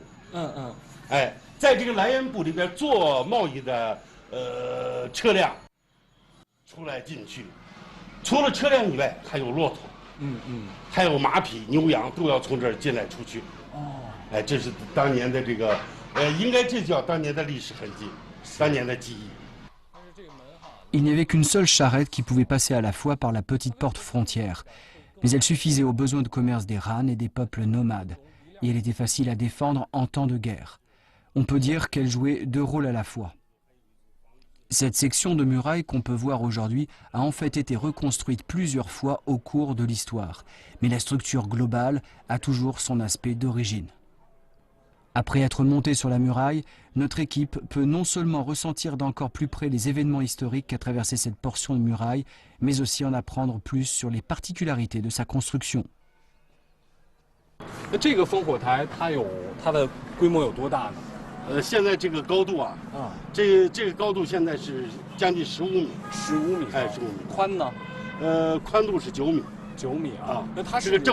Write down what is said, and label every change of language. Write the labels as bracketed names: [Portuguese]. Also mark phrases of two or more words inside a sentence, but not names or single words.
[Chinese] 在这个来源补里边做贸易的车辆出来进去，除了车辆以外，还有骆驼。还有马匹、牛羊都要从这儿进来出去。这是当年的这个，应该这叫当年的历史痕迹，当年的记忆。 [French] Il n'y avait qu'une seule charrette qui pouvait passer à la fois par la petite porte frontière, mais elle suffisait aux besoins de commerce des Han et des peuples nomades, et elle était facile à défendre en temps de guerre. On peut dire qu'elle jouait 2 rôles à la fois. Cette section de muraille qu'on peut voir aujourd'hui a en fait été reconstruite plusieurs fois au cours de l'histoire, mais la structure globale a toujours son aspect d'origine. Après être monté sur la muraille, notre équipe peut non seulement ressentir d'encore plus près les événements historiques qu'a traversé cette portion de muraille, mais aussi en apprendre plus sur les particularités de sa construction. [Chinese] 那这个烽火台它的规模有多大呢？现在这个高度这个高度现在是将近15米。 15米，15米。宽呢？宽度是9米。 9米啊。那它